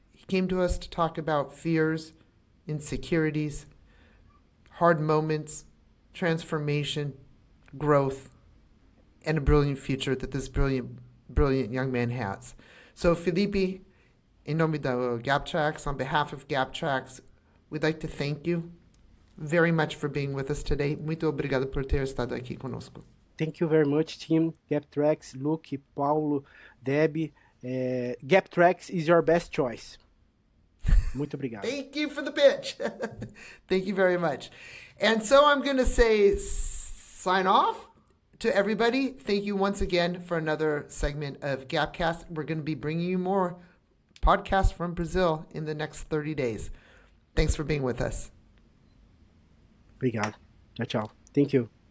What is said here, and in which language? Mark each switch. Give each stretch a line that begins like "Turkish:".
English: He came to us to talk about fears, insecurities, hard moments, transformation, growth, and a brilliant future that this brilliant young man has. So, Felipe,
Portuguese: em nome da Gap Tracks,
English: on behalf of Gap Tracks, we'd like to thank you very much for being with us today.
Portuguese: Muito obrigado por ter estado aqui conosco.
English: Thank you very much, team. Gap Tracks, Luke, Paulo, Debbie. Gap Tracks is your best choice.
Portuguese: Muito obrigado.
English: Thank you for the pitch. Thank you very much. And so I'm going to say sign off to everybody. Thank you once again for another segment of Gapcast. We're going to be bringing you more podcasts from Brazil in the next 30 days. Thanks for being with us.
Portuguese: Obrigado. Tchau, tchau.
English: Thank you.